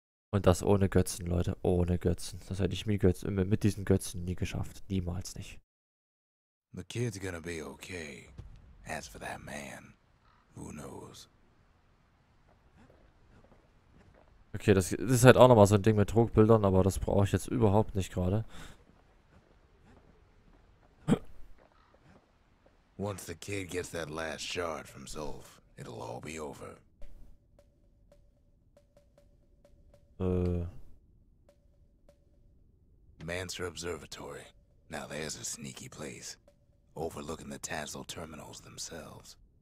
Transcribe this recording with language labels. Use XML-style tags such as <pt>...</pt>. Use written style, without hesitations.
<de>Und das ohne Götzen, Leute. Ohne Götzen. Das hätte ich mit diesen Götzen nie geschafft. Niemals nicht.</de> <en>The kid's gonna be okay. As for that man, who knows?</en> <de>Okay, das ist halt auch nochmal so ein Ding mit Druckbildern, aber das brauche ich jetzt überhaupt nicht gerade.</de> <en>Once the kid gets that last shard from Zolf, it'll all be over. Manser Observatory. Now there's a sneaky place, overlooking the Tassel terminals themselves.</en>